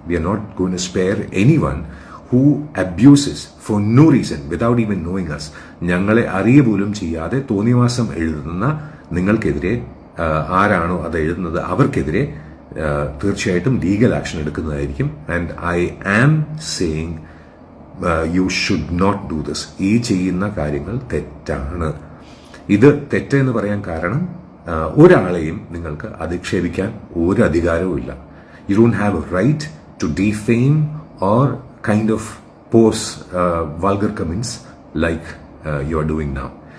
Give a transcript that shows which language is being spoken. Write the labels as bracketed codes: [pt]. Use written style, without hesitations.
[en] We are not going to spare anyone who abuses for no reason without even knowing us. [ml] ഞങ്ങളെ അറിയ പോലും ചെയ്യാതെ തോന്നിവാസം എഴുതുന്ന നിങ്ങൾക്കെതിരെ, ആരാണോ അത് എഴുതുന്നത് അവർക്കെതിരെ തീർച്ചയായിട്ടും ലീഗൽ ആക്ഷൻ എടുക്കുന്നതായിരിക്കും. [en] And I am saying you should not do this. [ml] ഈ ചെയ്യുന്ന കാര്യങ്ങൾ തെറ്റാണ്. ഇത് തെറ്റെന്ന് പറയാൻ കാരണം ഒരാളെയും നിങ്ങൾക്ക് അധിക്ഷേപിക്കാൻ ഒരു അധികാരവും ഇല്ല. [en] You don't have a right to defame or kind of post vulgar comments like you are doing now.